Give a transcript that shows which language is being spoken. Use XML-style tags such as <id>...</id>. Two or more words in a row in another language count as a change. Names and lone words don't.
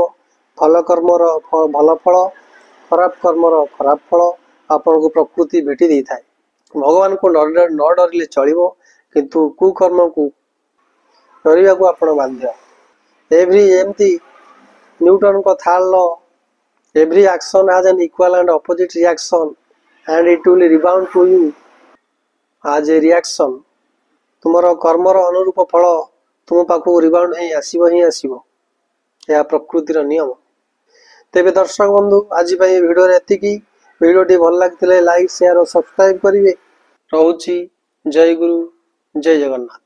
<or>ଭଲ କର୍ମର ଭଲ ଫଳ, ଖରାପ କର୍ମର ଖରାପ ଫଳ ଆପଣଙ୍କୁ ପ୍ରକୃତି ଭେଟି ଦେଇଥାଏ। ଭଗବାନଙ୍କୁ ନ ଡରିଲେ ଚଳିବ, କିନ୍ତୁ କୁକର୍ମକୁ ଡରିବାକୁ ଆପଣ ବାଧ୍ୟ। ଏମିତି ନ୍ୟୁଟନଙ୍କ</or> <en>third law, every action has an equal and opposite reaction and it will rebound to you as a reaction।</en> <or>ତୁମର କର୍ମର ଅନୁରୂପ ଫଳ ତୁମ ପାଖକୁ ରିବାଉଣ୍ଡ ହିଁ ଆସିବ। ଏହା ପ୍ରକୃତିର ନିୟମ। ତେବେ ଦର୍ଶକ ବନ୍ଧୁ, ଆଜି ପାଇଁ ଏ ଭିଡ଼ିଓରେ ଏତିକି। ଭିଡ଼ିଓଟି ଭଲ ଲାଗିଥିଲେ ଲାଇକ୍, ସେୟାର ଓ ସବସ୍କ୍ରାଇବ କରିବେ। ରହୁଛି। ଜୟ ଗୁରୁ, ଜୟ ଜଗନ୍ନାଥ।</or>